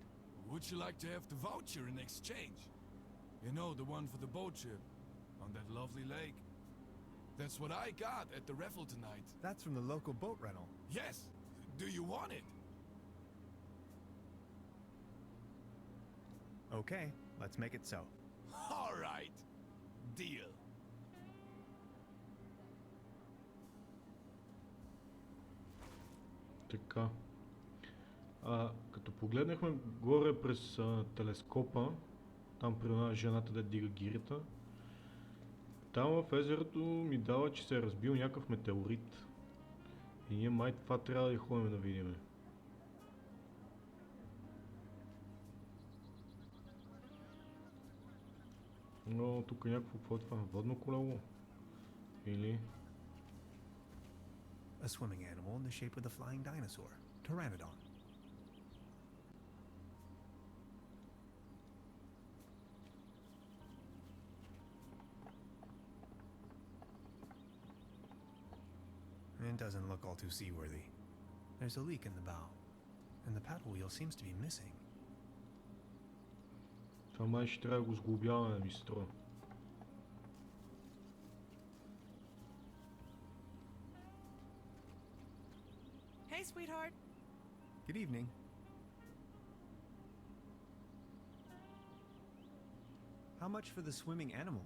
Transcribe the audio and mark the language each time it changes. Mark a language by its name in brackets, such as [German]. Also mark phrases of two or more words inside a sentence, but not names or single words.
[English] Would you like to have the voucher in exchange? You know, the one for the boat trip on that lovely lake. That's what I got at the raffle tonight. That's from the local boat rental. Yes. Do you want it? Okay, let's make it so. All right. Deal. [Bulgarian] Така. Като погледнахме горе през телескопа, там при жената да дига гирята, там в езерото ми дава, че се е разбил някакъв метеорит. И ние май това трябва да ходим да видим. Но тук е някакво, какво е това? Водно колело? Или... [English] A swimming animal in the shape of the flying dinosaur, Pteranodon. It doesn't look all too seaworthy. There's a leak in the bow, and the paddle wheel seems to be missing. [Bulgarian] Това май ще трябва да го сглобяваме, ми се струва. [English] Hey, sweetheart. Good evening. How much for the swimming animals?